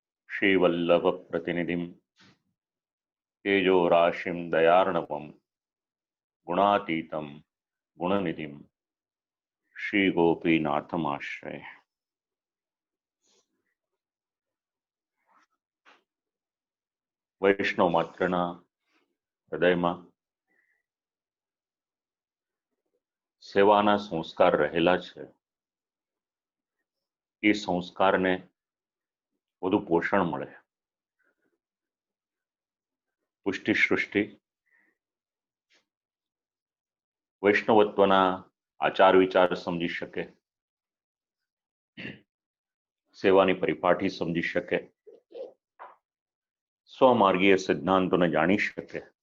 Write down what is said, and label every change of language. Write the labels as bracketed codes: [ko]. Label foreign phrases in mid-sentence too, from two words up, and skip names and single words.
[sa] श्रीवल्लभ प्रतिनिधिं तेजो राशिं दयार्णवं गुणातीतं गुणनिधिं श्रीगोपीनाथमाश्रये। [gu] વૈષ્ણવ માત્રના हृदयમાં સેવાના સંસ્કાર રહેલા છે। એ સંસ્કારને વધુ પોષણ મળે, પુષ્ટિ સૃષ્ટિ વૈષ્ણવત્વના આચાર વિચાર સમજી શકે, સેવાની પરિપાટી સમજી શકે, સ્વમાર્ગીય સિદ્ધાંતોને જાણી શકે,